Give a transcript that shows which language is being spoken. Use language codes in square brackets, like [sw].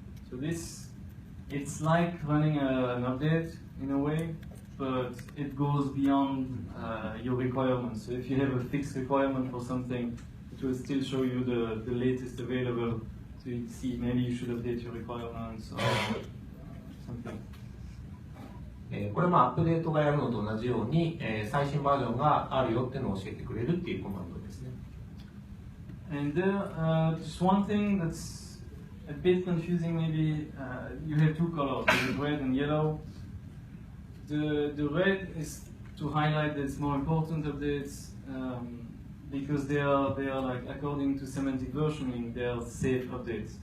[en] So it's like running an update in a way, but it goes beyond your requirements. So if you have a fixed requirement for something, it will still show you the latest available. So you see maybe you should update your requirements or something. [ja] これアップデートがやるのと同じように、最新バージョンがあるよっていうのを教えてくれるっていうコマンドですね。 [en] And there, just one thing that's a bit confusing maybe, you have two colors, red and yellow. The red is to highlight that it's more important updates, because they are like, according to semantic versioning, they are safe updates.